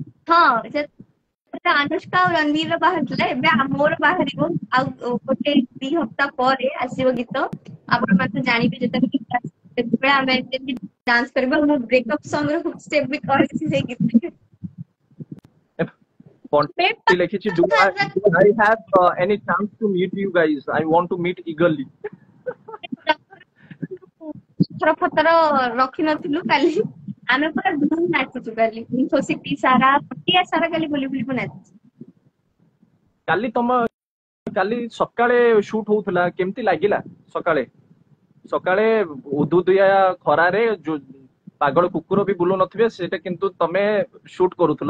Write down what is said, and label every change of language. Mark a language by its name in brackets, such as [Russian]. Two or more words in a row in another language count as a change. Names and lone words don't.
[Odia] ହଁ ଅନୁଷ୍କା ଆଉ ରଣବୀର ବାହାରିଥିଲା। ଏବେ ମୋର ବାହାରିବ ଆଉ ଗୋଟେ 2 ହପ୍ତା ପରେ ଆସିବ ଗୀତ। ଆପଣ ମାନେ ଜାଣିବେ ଯେତେବେଳେ ଆମେ ଡାନ୍ସ କରିବା। ମୁଁ ବ୍ରେକଅପ ସଙ୍ଗ ର ଷ୍ଟେପ ବି କରିଛି ସେଇ ଗୀତରେ। [English] ଲେଖିଛି do I have any chance to meet you guys? I want to meet eagerly. [Odia] ପଥର ଫଥର ରଖିନଥିଲୁ କାଲି ଆମେ ପୁରା ଧୁମ ନାଚିଛୁ। କାଲି ଇନ୍ଫୋସିଟି ସାରା ପଟିଆ ସାରା କାଲି ବୁଲି ବୁଲି ନାଚିଛୁ। କାଲି ସକାଳେ ସୁଟ ହଉଥିଲା କେମିତି ଲାଗିଲା? ସକାଳେ ଉଦୁଦିଆ ଖରାରେ ପାଗଳ କୁକୁର ବି ବୁଲୁ ନଥିବେ ସେଇଟା କିନ୍ତୁ ତମେ ସୁଟ କରୁଥିଲ।